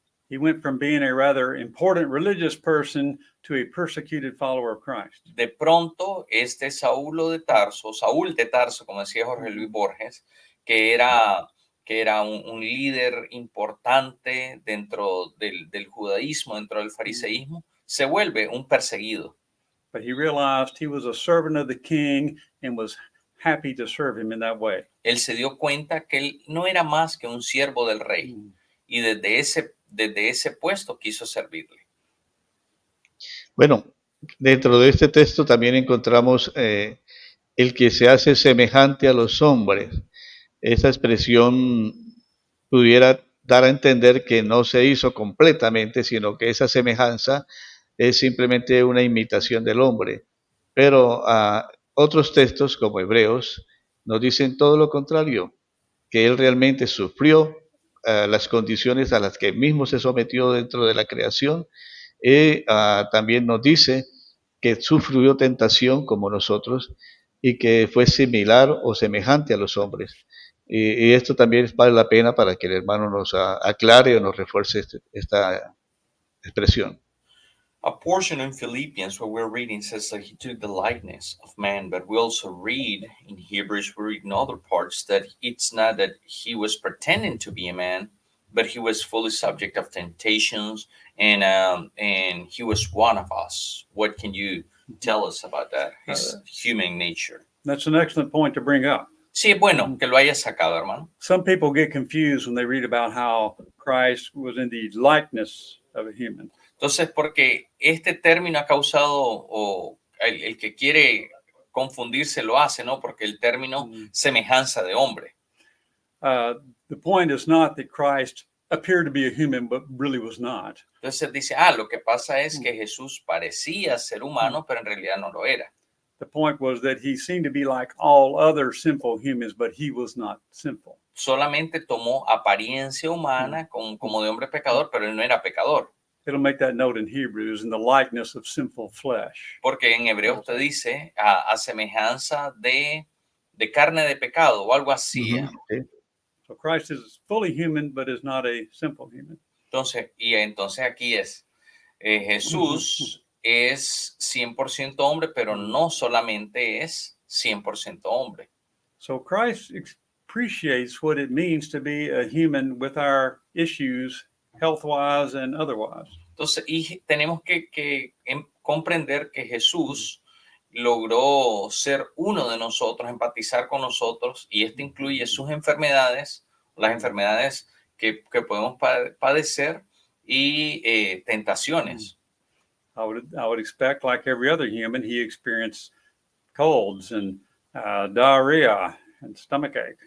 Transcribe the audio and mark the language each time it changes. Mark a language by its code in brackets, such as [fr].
[en] He went from being a rather important religious person to a persecuted follower of Christ. [es] De pronto, Saúl de Tarso, como decía Jorge Luis Borges, que era un líder importante dentro del judaísmo, dentro del fariseísmo, se vuelve un perseguido. [en] But he realized he was a servant of the king and was happy to serve him in that way. [es] Él se dio cuenta que él no era más que un siervo del rey y desde ese puesto quiso servirle. Bueno, dentro de este texto también encontramos el que se hace semejante a los hombres. Esa expresión pudiera dar a entender que no se hizo completamente, sino que esa semejanza es simplemente una imitación del hombre. Pero otros textos, como Hebreos, nos dicen todo lo contrario, que Él realmente sufrió las condiciones a las que Él mismo se sometió dentro de la creación. Y también nos dice que sufrió tentación como nosotros y que fue similar o semejante a los hombres. Y esto también vale la pena para que el hermano nos aclare o nos refuerce esta expresión. [en] A portion in Philippians where we're reading says that he took the likeness of man, but we also read in Hebrews, we read in other parts that it's not that he was pretending to be a man, but he was fully subject of temptations, and he was one of us. What can you tell us about that? His human nature. That's an excellent point to bring up. [es] Sí, es bueno que lo hayas sacado, hermano. [en] Some people get confused when they read about how Christ was in the likeness of a human. [es] Entonces, porque este término ha causado, o el que quiere confundirse lo hace, ¿no? Porque el término semejanza de hombre. [en] The point is not that Christ appeared to be a human, but really was not. [es] Entonces dice, lo que pasa es que Jesús parecía ser humano, pero en realidad no lo era. [en] The point was that he seemed to be like all other sinful humans, but he was not sinful. [es] Solamente tomó apariencia humana como de hombre pecador, pero él no era pecador. [en] It'll make that note in Hebrews, in the likeness of sinful flesh. [es] Porque en Hebreos te dice a semejanza de carne de pecado o algo así. Sí. [en] So Christ is fully human, but is not a simple human. [es] Entonces aquí es, Jesús es 100% hombre, pero no solamente es 100% hombre. [en] So Christ appreciates what it means to be a human with our issues, health-wise and otherwise. [es] Entonces, y tenemos que comprender que Jesús logró ser uno de nosotros, empatizar con nosotros, y esto incluye sus enfermedades, las enfermedades que podemos padecer y tentaciones. [en] I would expect, like every other human, he experienced colds and diarrhea and stomachache.